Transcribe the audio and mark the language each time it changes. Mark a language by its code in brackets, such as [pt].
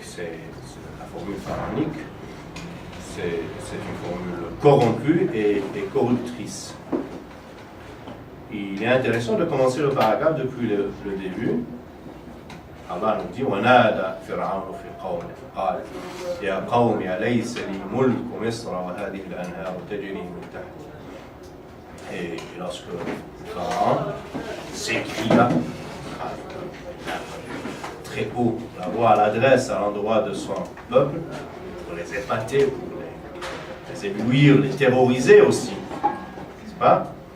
[fr] C'est la formule pharaonique, c'est une formule corrompue et corruptrice. Il est intéressant de commencer le paragraphe depuis le début. Allah nous dit [ar] وَنَادَى فِرْعَوْنُ فِي قَوْمِهِ فَقَالَ يَا قَوْمِ أَلَيْسَ لِي مُلْكُ مِصْرَ وَهَذِهِ الْأَنْهَارُ تَجْرِي مِنْ تَحْتِي. [fr] Et lorsque Pharaon s'écria très haut, la voix l'adresse à l'endroit de son peuple pour les épater, pour les éblouir, les terroriser aussi, n'est-ce pas?